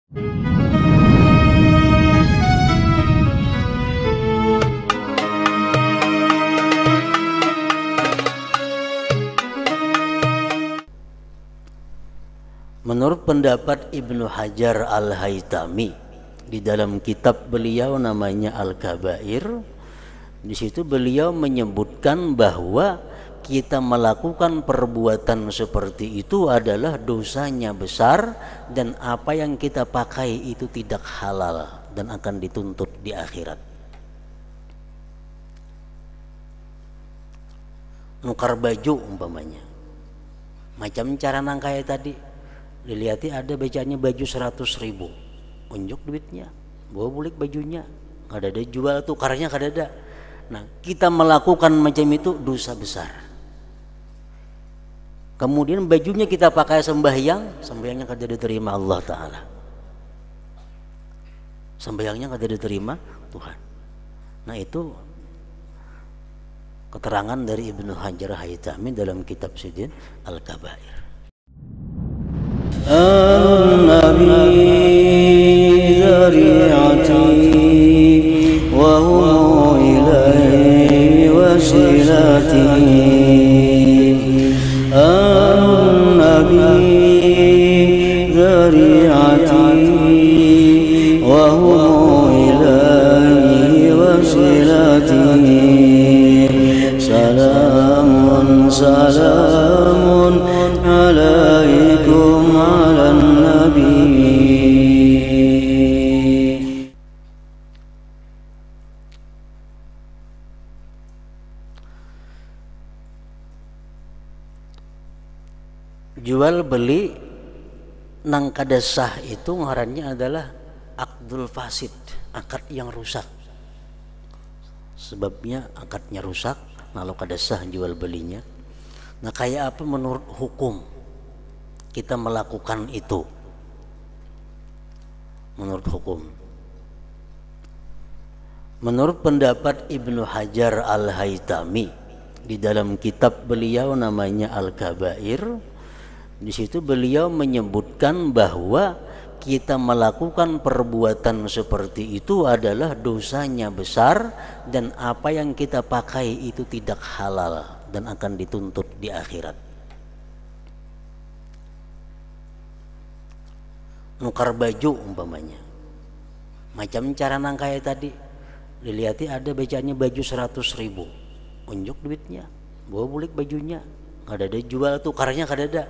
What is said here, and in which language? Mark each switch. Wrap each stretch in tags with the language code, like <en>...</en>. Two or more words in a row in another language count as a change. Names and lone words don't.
<id>Menurut pendapat Ibnu Hajar Al-Haytami di dalam kitab beliau namanya Al-Kabair, di situ beliau menyebutkan bahwa kita melakukan perbuatan seperti itu adalah dosanya besar dan apa yang kita pakai itu tidak halal dan akan dituntut di akhirat.</id> <bjn>Nukar baju umpamanya, macam cara nangkai tadi, dilihati ada becanya baju 100.000, unjuk duitnya, bawa bulik bajunya, kada ada jual tukarnya, kada ada.</bjn> <id>Nah, kita melakukan macam itu dosa besar.</id> <bjn>Kemudian bajunya kita pakai sembahyangnya kada diterima Allah Ta'ala, sembahyangnya kada diterima Tuhan.</bjn> <id>Nah, itu keterangan dari Ibnu Hajar Haytami dalam kitab Sidin Al-Kabair.</id> <ar>النبي ذريعتي وهو إليه وسيلتي النبي ذريعتي وهو إليه وسيلتي سلام سلام عليكم على النبي.</ar> <bjn>Jual beli nang kada sah itu ngarannya adalah</bjn> <ar>akdul fasid,</ar> <id>akad yang rusak. Sebabnya akadnya rusak, kalau kada sah jual belinya. Nah, kayak apa menurut hukum kita melakukan itu? Menurut hukum, menurut pendapat Ibnu Hajar Al-Haytami di dalam kitab beliau namanya Al-Kabair, di situ beliau menyebutkan bahwa kita melakukan perbuatan seperti itu adalah dosanya besar dan apa yang kita pakai itu tidak halal dan akan dituntut di akhirat. Nukar baju umpamanya, macam cara nangkai tadi, dilihati ada becanya baju 100.000, unjuk duitnya, bawa bulik bajunya, kada ada jual tukarnya, kada ada.</id>